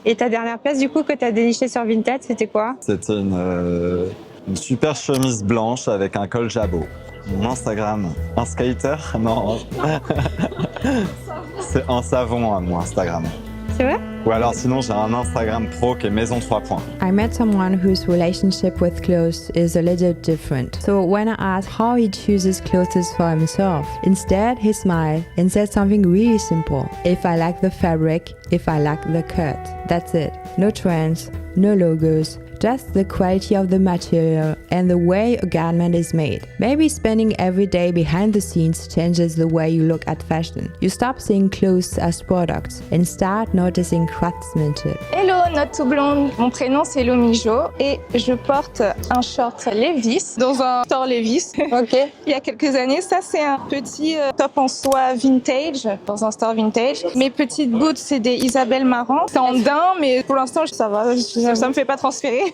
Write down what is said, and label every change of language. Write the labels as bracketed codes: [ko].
[fr] Et ta dernière pièce du coup que t'as déniché sur Vinted, c'était quoi? C'était une super chemise blanche avec un col jabot. Mon Instagram, un skater? Non. C'est un savon mon Instagram. C'est vrai? Ou alors sinon j'ai un Instagram pro qui est maison 3 points. [en] I met someone whose relationship with clothes is a little different. So when I asked how he chooses clothes for himself, instead he smiled and said something really simple. If I like the fabric, if I like the cut, that's it. No trends, no logos, just the quality of the material and the way a garment is made. Maybe spending every day behind the scenes changes the way you look at fashion. You stop seeing clothes as products and start noticing craftsmanship. [fr] Hello, notre tout blonde. Mon prénom c'est Lumi Jo et je porte un short Levi's dans un store Levi's. Ok. Il y a quelques années, ça c'est un petit top en soie vintage dans un store vintage. Mes petites boots c'est des Isabelle Marant. C'est en daim mais pour l'instant ça va, ça me fait pas transférer.